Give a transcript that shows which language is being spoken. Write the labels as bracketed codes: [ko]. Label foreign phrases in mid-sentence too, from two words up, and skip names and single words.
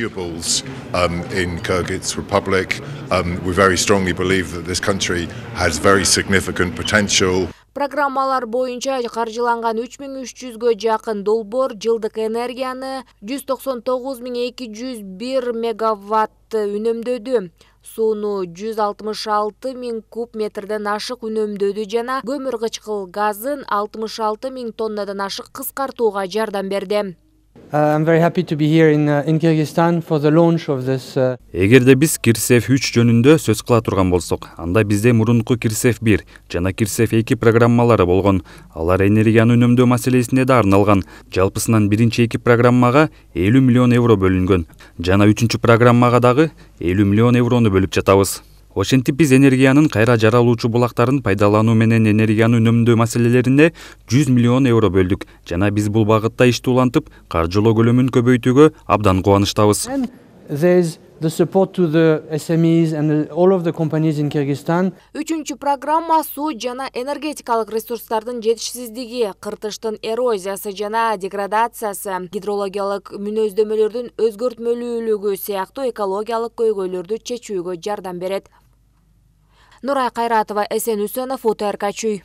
[ky] Программалар боюнча каржыланган 3300гө жакын долбоор жылдык энергияны 199.201 мегаватт үнөмдөдү. Сууну 166.000 куб метрден ашык үнөмдөдү жана көмүр кычкыл газын 66.000 тоннадан ашык кыскартууга жардам берди. [en] I'm very happy to be here in Kyrgyzstan for the launch of this. [ky] Эгерде биз Кирсев 3 жөнүндө сөз кыла турган болсок, анда бизде мурунку Кирсев 1 жана Кирсев 2 программалары болгон. Алар энергияны үнөмдөө маселесине да арналган. Жалпысынан биринчи 2 программага 50 миллион евро бөлүнгөн. Жана 3-чү программага дагы 50 миллион еврону бөлүп жатабыз. Ошентип биз энергиянын кайра жаралуучу булактарын пайдалануу менен энергияны үнөмдөө маселелерине 100 миллион евро бөлдүк жана биз бул багытта ишти улантып, каржылоо көлөмүн көбөйтүүгө абдан кубанычтабыз. [en] There's the support to the SMEs and all of the companies in Kyrgyzstan. [ky] 3-чү программа суу жана энергетикалык ресурстардын жетишсиздиги, кыртыштын эрозиясы жана деградациясы, гидрологиялык мүнөздөмөлөрдүн өзгөртмөлүүлүгү сыяктуу экологиялык көйгөйлөрдү чечүүгө жардам берет. Нурай Кайратова, Эсен Үсөнов, УТРК Чүй.